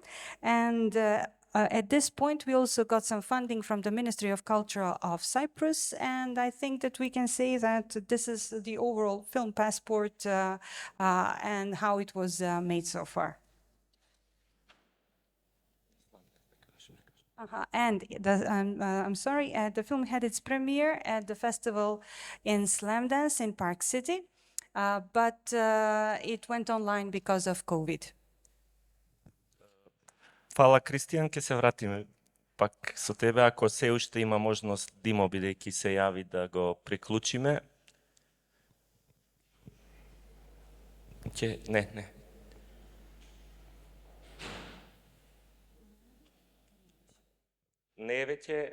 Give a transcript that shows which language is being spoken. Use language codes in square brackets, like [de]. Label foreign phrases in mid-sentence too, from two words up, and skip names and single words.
[en] And at this point, we also got some funding from the Ministry of Culture of Cyprus, and I think that we can say that this is the overall film passport and how it was made so far. And I'm sorry, the film had its premiere at the festival in Slamdance in Park City, but it went online because of COVID. [mk] Фала, Кристијан, ќе се вратиме пак со тебе, ако се уште има можност Димо, бидејќи се јави, да го приклучиме. Не. Не веќе.